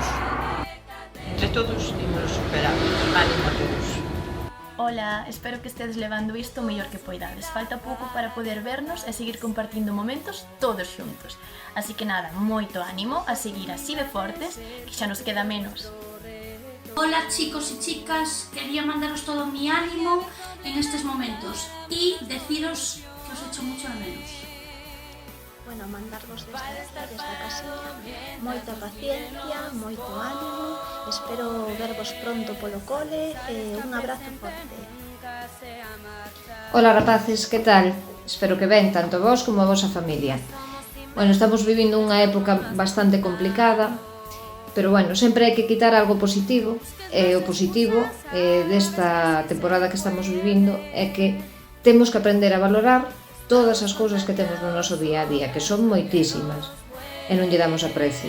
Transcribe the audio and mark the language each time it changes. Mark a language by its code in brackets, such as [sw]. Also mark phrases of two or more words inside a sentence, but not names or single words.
[gl] Entre todos imos superar. Ánimo a todos. Ola, espero que estedes levando isto o mellor que poidades. Falta pouco para poder vernos e seguir compartindo momentos todos xuntos. Así que nada, moito ánimo a seguir así de fortes, que xa nos queda menos. [es] Hola chicos y chicas, quería mandaros todo mi ánimo en estos momentos y deciros que os echo mucho de menos. [gl] Bueno, mandarvos desde a casiña moita paciencia, moito ánimo, espero vervos pronto polo cole e un abrazo forte. Hola rapaces, que tal? Espero que ben, tanto vos como a vosa familia. Bueno, estamos vivindo unha época bastante complicada, pero bueno, sempre hai que quitar algo positivo, e o positivo desta temporada que estamos vivindo é que temos que aprender a valorar todas as cousas que temos no noso día a día, que son moitísimas, e non lle damos aprecio.